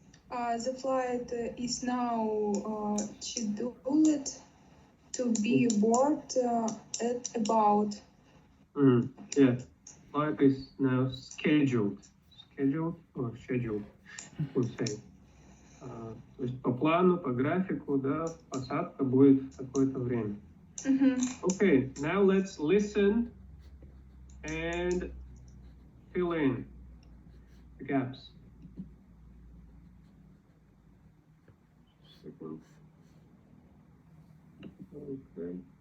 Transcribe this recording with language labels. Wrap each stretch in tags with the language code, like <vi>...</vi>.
<en>The flight is now scheduled to be board at about. Yeah, flight is now scheduled. Scheduled or scheduled, would say.</en> <ru>То есть по плану, по графику, да, посадка будет в такое-то время.</ru> <en>Okay, now let's listen and fill in the gaps. Second. Okay.</en>